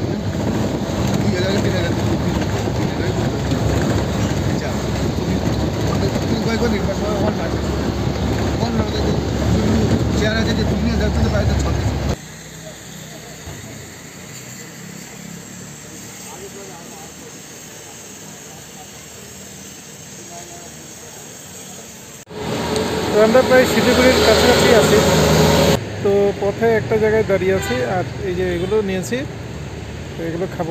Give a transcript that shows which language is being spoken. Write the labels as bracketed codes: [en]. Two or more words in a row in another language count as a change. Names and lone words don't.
[ne] गएको नि च्यारा चाहिँ दुनियाँ जान्छ नि बाहिर छ। [bn] তো আমরা প্রায় শিলিগুড়ির কাছাকাছি আছি। তো পথে একটা জায়গায় দাঁড়িয়ে আছি, আর এই যে এগুলো নিয়েছি, তো এগুলো খাবো।